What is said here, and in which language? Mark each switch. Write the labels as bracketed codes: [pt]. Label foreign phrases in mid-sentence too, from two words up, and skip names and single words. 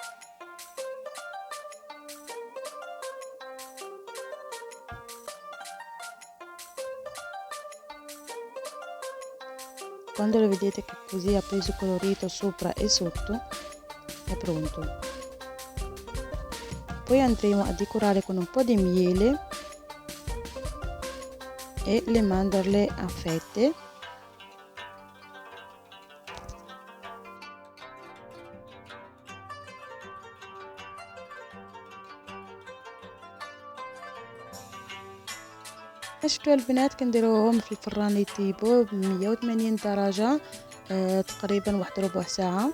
[it] Quando lo vedete che così ha preso colorito sopra e sotto, è pronto. Poi andremo a decorare con un po' di miele e le mandorle a fette. [ar] شفتوا البنات كنديروهم في الفران يطيبوا ب 180 درجه تقريبا واحد ربع ساعه.